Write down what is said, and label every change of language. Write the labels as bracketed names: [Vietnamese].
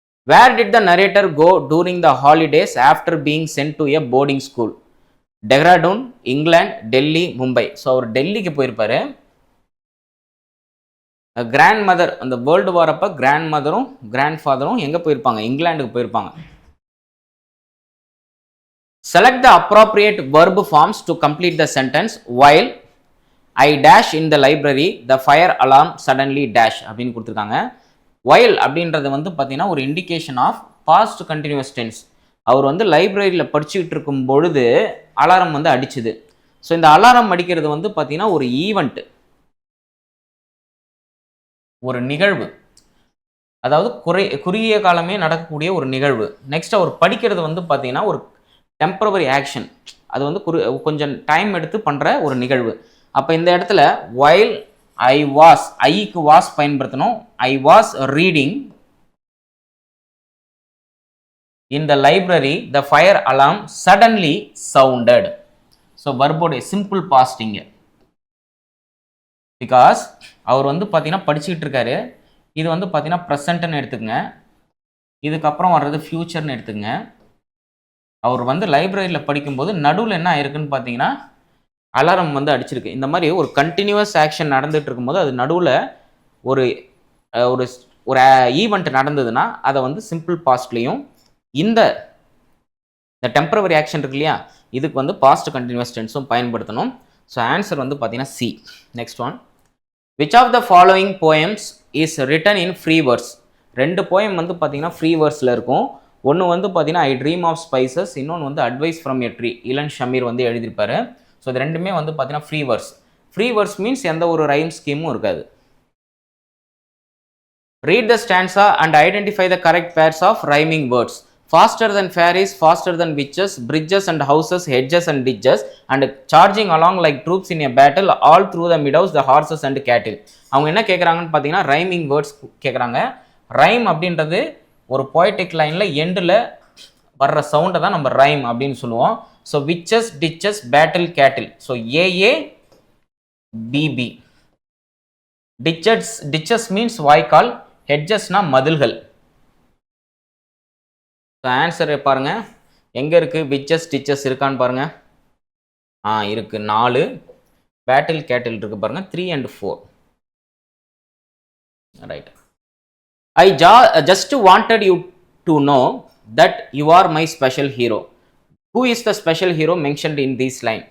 [English] Where did the narrator go during the holidays after being sent to a boarding school. [Tamil] Dehradun, England, Delhi, Mumbai. So அவர் டெல்லிக்கு போயிருப்பாரு. Grand mother அந்த world war அப்போ grand மதரும் grand ஃபாதரும் எங்கே போயிருப்பாங்க, இங்கிலாந்துக்கு போயிருப்பாங்க. [English] Select the appropriate verb forms to complete the sentence. While I dash in the library, the fire alarm suddenly dash [Tamil] அப்படின்னு கொடுத்துருக்காங்க. [English] while [Tamil] அப்படின்றது வந்து பார்த்தீங்கன்னா ஒரு [English] Indication of past continuous tense. [Tamil] அவர் வந்து லைப்ரரியில் படிச்சுக்கிட்டு இருக்கும் பொழுது அலாரம் வந்து அடிச்சுது. ஸோ இந்த அலாரம் அடிக்கிறது வந்து பார்த்தீங்கன்னா ஒரு ஈவெண்ட், ஒரு நிகழ்வு, அதாவது குறுகிய காலமே நடக்கக்கூடிய ஒரு நிகழ்வு. நெக்ஸ்ட் அவர் படிக்கிறது வந்து பார்த்தீங்கன்னா ஒரு டெம்பரவரி ஆக்ஷன், அது வந்து கொஞ்சம் டைம் எடுத்து பண்ணுற ஒரு நிகழ்வு. அப்போ இந்த இடத்துல [English] while I was, [Tamil] ஐக்கு வாஸ் பயன்படுத்தணும். [English] I was reading in the library, the fire alarm suddenly sounded. [Tamil] So வர்போடைய simple பாஸ்டிங்க, because அவர் வந்து பார்த்தீங்கன்னா படிச்சுக்கிட்டு இருக்காரு. இது வந்து பார்த்தீங்கன்னா ப்ரெசண்ட்னு எடுத்துக்கங்க, இதுக்கப்புறம் வர்றது ஃபியூச்சர்னு எடுத்துக்கங்க. அவர் வந்து லைப்ரரியில் படிக்கும்போது நடுவில் என்ன ஆயிருக்குன்னு பார்த்தீங்கன்னா அலாரம் வந்து அடிச்சிருக்கு. இந்த மாதிரி ஒரு கண்டினியூஸ் ஆக்ஷன் நடந்துட்டு இருக்கும்போது அது நடுவில் ஒரு ஒரு ஒரு ஈவெண்ட் நடந்ததுன்னா அதை வந்து சிம்பிள் பாஸ்ட்லேயும், இந்த டெம்பரவரி ஆக்ஷன் இருக்கு இல்லையா, இதுக்கு வந்து பாஸ்ட் கண்டினியூஸ் டென்ஸும் பயன்படுத்தணும். [English] so answer [Tamil] வந்து பார்த்தீங்கன்னா [English] C. Next one, which of the following poems is written in free words. [Tamil] 2 poem வந்து பார்த்தீங்கன்னா ஃப்ரீ வேர்ட்ஸில் இருக்கும். ஒன்று வந்து பார்த்தீங்கன்னா ஐ ட்ரீம் ஆஃப் ஸ்பைசஸ், இன்னொன்று வந்து advice from a tree, Ilan Sameer வந்து எழுதியிருப்பாரு. ஸோ இது ரெண்டுமே வந்து பார்த்தீங்கன்னா free words. Free words means எந்த ஒரு ரைம் ஸ்கீமும் இருக்காது. [English] Read the stanza and identify the correct pairs of rhyming words. Faster than fairies, faster than witches, bridges and houses, hedges and ditches, and charging along like troops in a battle, all through the meadows, the horses and cattle. [Tamil] அவங்க என்ன கேட்குறாங்கன்னு பார்த்தீங்கன்னா rhyming words கேட்குறாங்க. Rhyme அப்படின்றது ஒரு poetic லைனில் எண்டில் வர்ற சவுண்டை தான் நம்ம ரைம் அப்படின்னு சொல்லுவோம். [English] So witches, ditches, battle, cattle. So A A B B. [Tamil] Teaches means வாய்க்கால், ஹெட்ஜஸ்னா மதில்கள். ஆன்சர் பாருங்க, எங்க இருக்கு விச்சஸ் டிச்சஸ் இருக்கான்னு பாருங்க. இருக்கு 4. [English] battle cattle [Tamil] இருக்கு பாருங்க [English] 3 and 4. Right. I just wanted you to know that you are my special hero. Who is the special hero mentioned in this line?